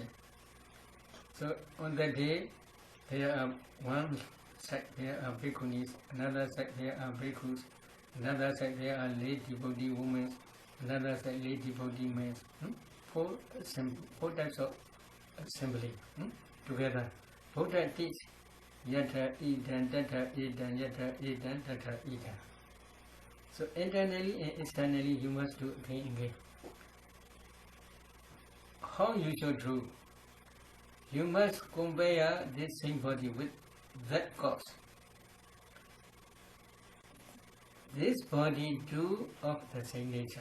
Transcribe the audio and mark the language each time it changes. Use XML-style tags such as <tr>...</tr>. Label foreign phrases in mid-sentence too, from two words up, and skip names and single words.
<en>So on that day, there are one side there are bhikkhunis, another side there are bhikkhus, another side there are lay devotee women, another side lay devotee men. 4 types of assembly together. Buddha teach</en> <pi>yata idan tata idan yata idan tata idan.</pi> <en>So internally and externally you must do again and again. How you should do? You must compare this same body with that corpse. This body too of the same nature.</en>